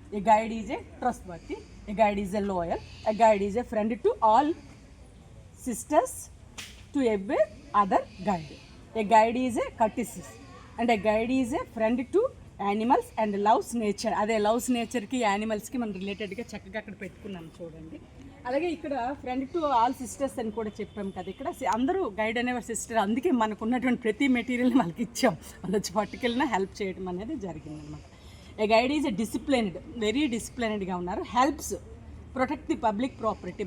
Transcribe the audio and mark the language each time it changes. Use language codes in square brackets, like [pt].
[en] A guide is a trustworthy, a guide is a loyal, a guide is a friend to all sisters, to obey other guide. A guide is a courteous and a guide is a friend to animals and loves nature. [te] అదే loves నేచర్కి యానిమల్స్కి మనం రిలేటెడ్గా చక్కగా అక్కడ పెట్టుకున్నాం చూడండి. అలాగే ఇక్కడ [en] friend to all sisters [te] అని కూడా చెప్పాం కదా. ఇక్కడ అందరూ గైడ్ అనేవారు సిస్టర్. అందుకే మనకు ఉన్నటువంటి ప్రతి మెటీరియల్ని వాళ్ళకి ఇచ్చాం. వాళ్ళు వచ్చి పట్టుకెళ్ళినా హెల్ప్ చేయడం అనేది జరిగిందనమాట. [en] A guide is a disciplined, very డిసిప్లైన్డ్గా ఉన్నారు. Helps protect the public property.